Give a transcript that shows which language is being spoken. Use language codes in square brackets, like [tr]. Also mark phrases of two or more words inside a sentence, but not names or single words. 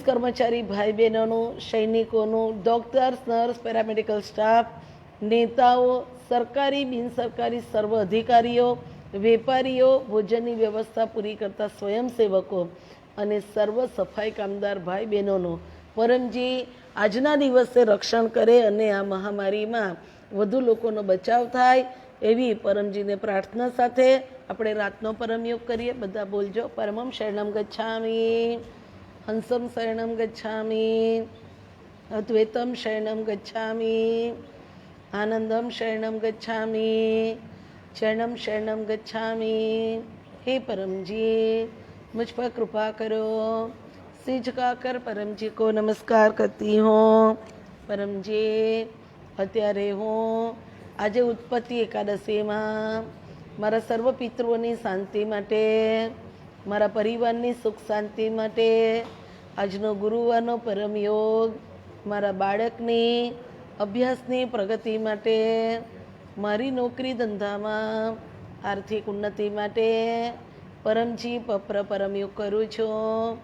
[gu] કર્મચારી ભાઈ બહેનોનું, સૈનિકોનું, ડૉક્ટર્સ, નર્સ, [en] paramedical staff, [gu] નેતાઓ, સરકારી બિનસરકારી સર્વ અધિકારીઓ, વેપારીઓ, ભોજનની વ્યવસ્થા પૂરી કરતા સ્વયંસેવકો અને સર્વ સફાઈ કામદાર ભાઈ બહેનોનો પરમજી આજના દિવસે રક્ષણ કરે અને આ મહામારીમાં વધુ લોકોનો બચાવ થાય એવી પરમજીને પ્રાર્થના સાથે આપણે રાતનો પરમયોગ કરીએ. બધા બોલજો. [sa] परमं शरणं गच्छामि, हंसं शरणं गच्छामि, अद्वैतं शरणं गच्छामि, आनन्दं शरणं गच्छामि, चरणं शरणं गच्छामि. [hi] हे परमजी मुझ पर कृपा करो. सिर झुकाकर परमजी को नमस्कार करती हूँ. [gu] परमजी અત્યારે હું આજે ઉત્પત્તિ એકાદશીમાં મારા સર્વ પિતૃઓની શાંતિ માટે, મારા પરિવારની સુખ શાંતિ માટે, આજનો ગુરુવારનો પરમયોગ મારા બાળકની અભ્યાસની પ્રગતિ માટે, મારી નોકરી ધંધામાં આર્થિક ઉન્નતિ માટે પરમજી પરમયોગ કરું છું.